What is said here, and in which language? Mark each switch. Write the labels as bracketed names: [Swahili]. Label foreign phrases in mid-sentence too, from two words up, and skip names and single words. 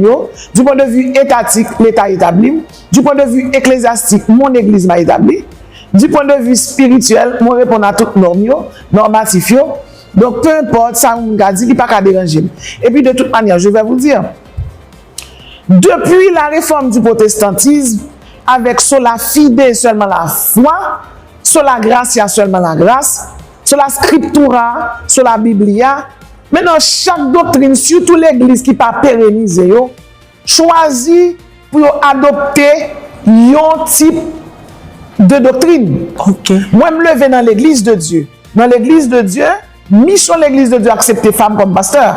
[French] Du point de vue étatique, l'État établi. Du point de vue ecclésiastique, mon église m'a établi. Du point de vue spirituel, moi répondre à toutes normes, normatifs. Donc, peu importe ça, on a dit, il n'y a pas qu'à déranger. Et puis, de toute manière, je vais vous dire, depuis la réforme du protestantisme, avec [Latin] sola fide [French] seulement la foi, [Latin] sola gratia [French] seulement la grâce, [Latin] sola scriptura, sola biblia. [French] Maintenant, chaque doctrine, surtout l'église qui pas pérennisée, choisit pour adopter un type de doctrine. Ok. Moi, je me lever dans l'église de Dieu. Dans l'église de Dieu, mission l'église de Dieu accepter femme comme pasteur.